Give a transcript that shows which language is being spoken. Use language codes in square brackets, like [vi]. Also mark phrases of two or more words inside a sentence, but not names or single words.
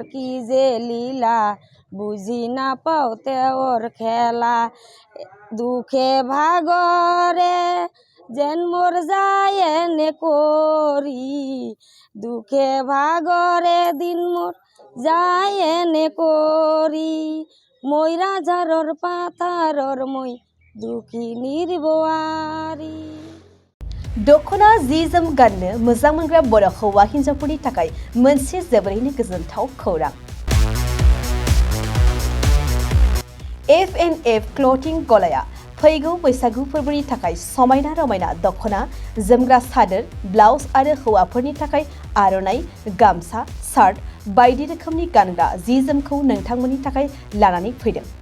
[as] কি যে লীলা বুজি নাপাওঁ তেওঁৰ খেলা দুখে ভাগৰে যেন মোৰ যায় এনে কৰি দুখে ভাগৰে দিন মোৰ যায় এনে কৰি মই ৰাজাৰৰ পাথাৰৰ মই দুখিনীৰ বোৱাৰী [brx] दखना जि जोम गाननो मोजां मोनग्रा बर' हौवा हिन्जावफोरनि थाखाय मोनसे जोबोरैनो गोजोनथाव खौरां F&F क्लथिं गलाया फैगौ बैसागु फोरबोनि थाखाय समायना रमायना दखना जोमग्रा सादोर ब्लाउज आरो हौवाफोरनि थाखाय आर'नाइ गामसा शार्ट बायदि रोखोमनि गानग्रा जि जोमखौ नोंथांमोननि थाखाय लानानै फैदों